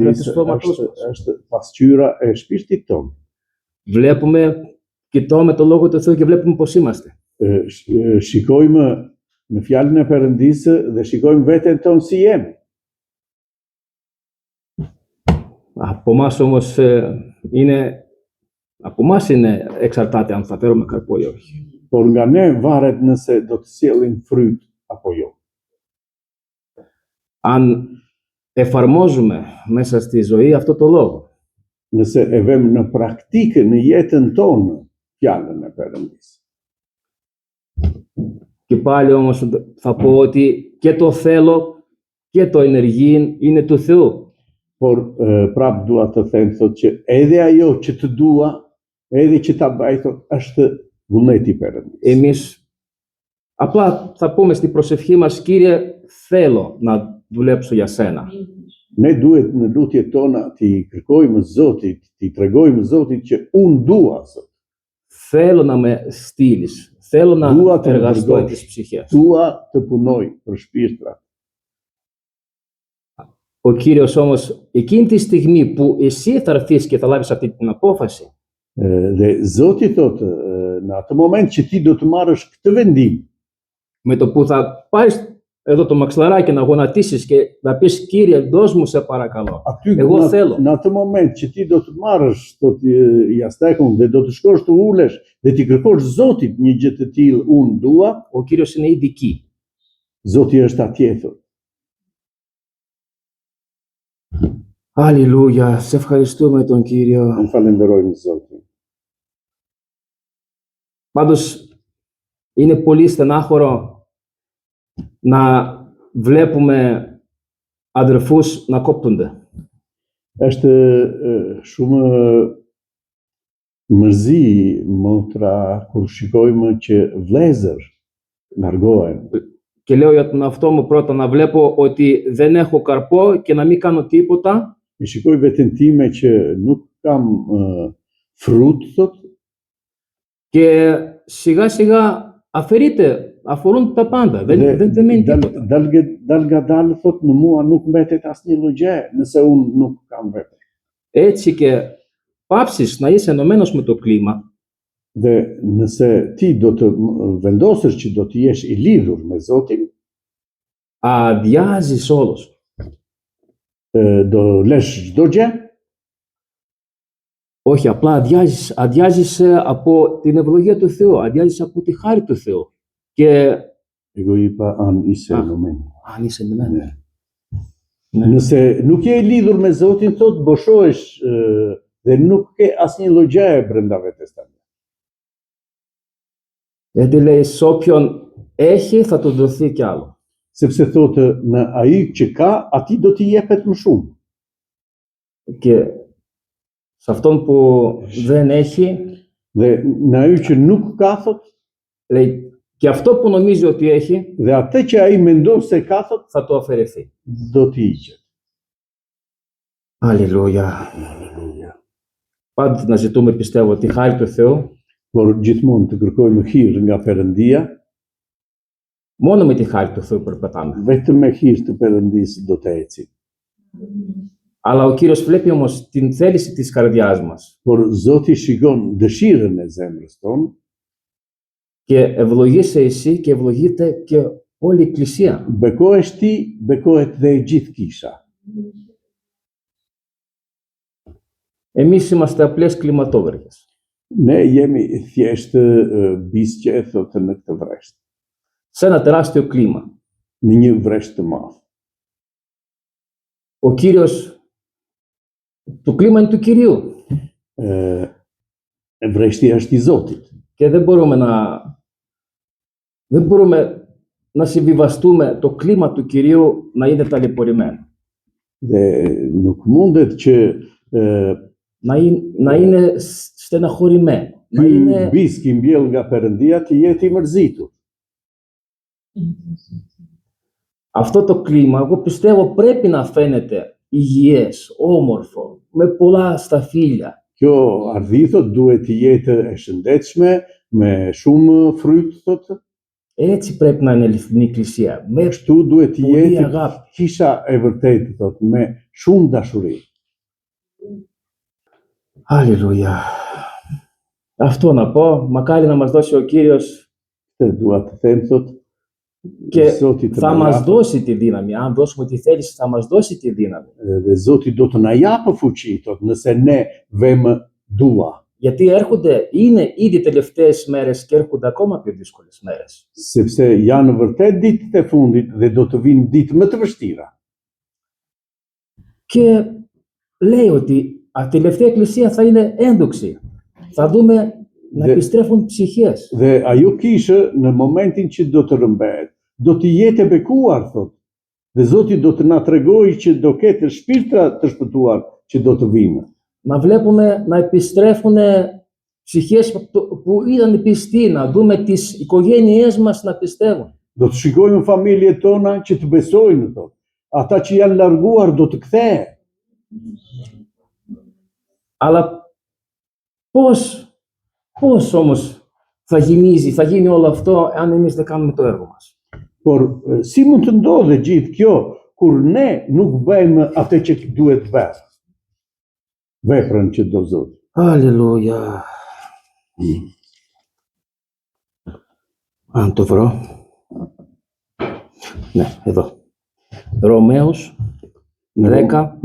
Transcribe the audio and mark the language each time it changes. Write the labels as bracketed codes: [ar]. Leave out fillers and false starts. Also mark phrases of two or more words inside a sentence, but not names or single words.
[sq] Perëndisë [el] του σώματός μας. [sq] është pasqyra e shpirtit tonë. [el] Βλέπουμε, κοιτάμε το λόγο του Θεού και βλέπουμε πώς είμαστε. [sq] Shikojmë në fjalën e Perëndisë dhe shikojmë veten tonë si jemi. [el] Από εμάς όμως από εμάς είναι εξαρτάται αν θα φέρουμε καρπό ή όχι. [sq] Por nga ne varet nëse do të sjellim fryt apo jo. [el] Αν εφαρμόζουμε μέσα στη ζωή αυτό το λόγο, [sq] Nëse e vëmë në praktikë në jetën tonë fjalën e Perëndisë. [el] και πάλι όμως θα πω ότι και το θέλω και το ενεργεί είναι του Θεού. [sq] Por prap dua të them thotë që edhe ajo që të dua, edhe që ta bëj thotë është vullneti i Perëndisë. [el] Εμείς απλά θα πούμε στην προσευχή μας, Κύριε, θέλω να δουλέψω για Σένα. [sq] Ne duhet në lutjet tona t'i kërkojmë Zotit, t'i tregojmë Zotit që unë dua Zot. [el] Θέλω να με στείλεις. Θέλω να Δούα τον εργαστώ εργός. τις ψυχές. [sq] Dua të punoj për shpirtrat. [el] Ο Κύριος όμως, εκείνη τη στιγμή που εσύ θα έρθεις και θα λάβεις αυτή την απόφαση, [sq] Dhe Zoti thotë, në atë moment që ti do të marrësh këtë vendim, [el] με το που θα πάρεις εδώ το μαξιλαράκι να γονατίσεις και να πεις, Κύριε, δώσ' μου σε παρακαλώ. [sq] aty [el] Εγώ θέλω. [sq] në atë moment që ti do të marrësh thotë jastekun dhe do të shkosh të ulesh dhe ti kërkosh Zotit një gjë të tillë, unë dua, [el] Ο Κύριος είναι ήδη εκεί. [sq] Zoti është atje thotë. [el] Αλληλούια, σε ευχαριστούμε τον Κύριο. [sq] Ne falenderojmë Zotin. [el] Πάντως, είναι πολύ στενάχωρο να βλέπουμε αδερφούς να κόπτονται. [sq] Është shumë mërzi motra kur shikojmë që vlezër largohen. [el] και λέω για τον εαυτό μου πρώτα να βλέπω ότι δεν έχω καρπό και να μην κάνω τίποτα. [sq] E shikoj veten time që nuk kam frut, thot, [el] Και σιγά σιγά αφορούν τα πάντα. Δεν μένει τίποτα. [sq] dal thot në mua nuk mbetet asnjë lloj gjë nëse unë nuk kam vetë. [el] Έτσι και πάψεις να είσαι ενωμένος με το κλίμα, [sq] Dhe nëse ti do të vendosësh që do të jesh i lidhur me Zotin, [el] αδειάζεις όλος. [sq] do lësh çdo gjë, [el] Όχι, απλά αδειάζεις από την ευλογία του Θεού, αδειάζεις από τη χάρη του Θεού. Και εγώ είπα αν είσαι enumeni. αν είσαι ενωμένος. [sq] Nëse nuk je i lidhur me Zotin, thot boshohesh dhe nuk ke asnjë lloj gjëje brenda vetes tande. [el] Γιατί λέει, σε όποιον έχει θα του δοθεί κι άλλο. [sq] Sepse thotë në ai që ka, atij do t'i jepet më shumë. [el] Και σε αυτόν που δεν έχει, [sq] Dhe në ai që nuk ka, thot, [el] λέει, και αυτό που νομίζει ότι έχει, [sq] dhe atë që ai mendon se ka, thot, [el] θα το αφαιρεθεί. [sq] do t'i hiqet. [el] Αλληλούια. Πάντοτε να ζητούμε, πιστεύω, τη χάρη του Θεού. [sq] Por gjithmonë të kërkojmë hir nga Perëndia, [el] Μόνο με τη χάρη του Θεού περπατάμε. [sq] vetëm me hir të Perëndisë do të ecim. [el] Αλλά ο Κύριος βλέπει όμως την θέληση της καρδιάς μας [sq] Por Zoti shikon dëshirën e zemrës tonë [el] και ευλογείσαι εσύ και ευλογείται και όλη η Εκκλησία. [sq] bekohesh ti, bekohet dhe e gjithë kisha. [el] Εμείς είμαστε απλές κλιματόβεργες. [sq] Ne jemi thjesht bisqe, thotë në këtë vresht, [el] Σε ένα τεράστιο κλίμα. [sq] në një vresht të madh. [el] Ο Κύριος, το κλίμα είναι του Κυρίου [sq] Vreshti është i Zotit. [el] και δεν μπορούμε να συμβιβαστούμε το κλίμα του Κυρίου να είναι ταλαιπωρημένο. [sq] Dhe nuk mundet që [el] Να είναι στεναχωρημένο. Να [sq] ky [el] είναι... [sq] bisk i mbjell nga Perëndia të jetë i mërzitur. [el] Αυτό το κλίμα, εγώ πιστεύω, πρέπει να φαίνεται υγιές, όμορφο, με πολλά σταφύλια. [sq] Kjo ardhi thot duhet të jetë e shëndetshme, me shumë fryt thotë. [el] Έτσι πρέπει να είναι η αληθινή Εκκλησία. Με [sq] Kështu duhet të [el] πολύ [sq] jetë [el] αγάπη. [sq] kisha e vërtetë thotë, me shumë dashuri. [el] Αλληλούια. Αυτό να πω, μακάρι να μας δώσει ο Κύριος [sq] Këtë dua të them thotë, [el] και [sq] Zoti të [el] θα [sq] na [el] μας [sq] japë, [el] δώσει τη δύναμη. Αν δώσουμε τη θέληση, θα μας δώσει τη δύναμη. [sq] dhe Zoti do të na japë fuqi thotë, nëse ne vëmë dua. [el] Γιατί είναι ήδη τελευταίες μέρες και έρχονται ακόμα πιο δύσκολες μέρες. [sq] Sepse janë vërtet ditët e fundit dhe do të vinë ditë më të vështira. [el] Και λέει ότι η τελευταία Εκκλησία θα είναι ένδοξη. Θα δούμε να επιστρέφουν ψυχές. [sq] Dhe ajo kishë në momentin që do të rrëmbehet, do të jetë e bekuar thotë. Dhe Zoti do të na tregojë që do ketë shpirtra të shpëtuar që do të vinë. [el] Να βλέπουμε να επιστρέφουν ψυχές που ήταν πιστοί, να δούμε τις οικογένειές μας να πιστεύουν. [sq] Do të shikojmë familjet tona që të besojnë thotë. Ata që janë larguar do të kthehen. [el] Αλλά πώς όμως θα γίνει όλο αυτό αν εμείς δεν κάνουμε το έργο μας. [sq] Por si mund të ndodhe gjithë kjo kur ne nuk bëjmë atë që duhet bërë? Veprën që do Zoti. [el] Αλληλούια. Αν το βρω. Ναι, εδώ. Ρωμαίους 10.